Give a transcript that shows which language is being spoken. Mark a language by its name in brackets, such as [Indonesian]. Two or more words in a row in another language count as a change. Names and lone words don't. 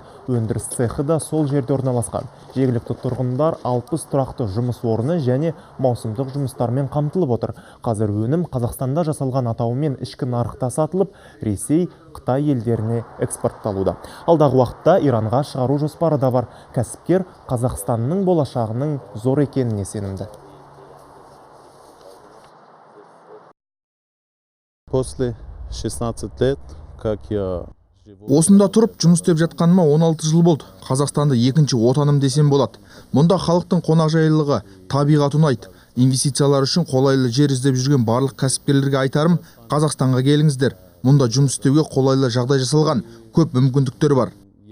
[Kazakh] Өндіріс цехы да сол жерде орналасқан. Жергілікті тұрғындар 60 тұрақты жұмыс орны және маусымдық жұмыстармен қамтылып отыр. Қазір өнім Қазақстанда жасалған атауымен ішкі нарықта сатылып, Ресей, Қытай елдеріне экспортталуда. Алдағы уақытта Иранға шығару жоспары да бар. Кәсіпкер Қазақстанның болашағының зор екеніне сенімді. [Russian] После 16 лет, как я [Kazakh] осында тұрып жұмыс істеп жатқаныма 16 жыл болды. Қазақстанды екінші отаным десем болады. Мұнда халықтың қонақжайлылығы, табиғаты ұнайды. Инвестициялар үшін қолайлы жер іздеп жүрген барлық кәсіпкерлерге айтарым, Қазақстанға келіңіздер. Мұнда жұмыс істеуге қолайлы жағдай жасалған, көп мүмкіндіктер бар.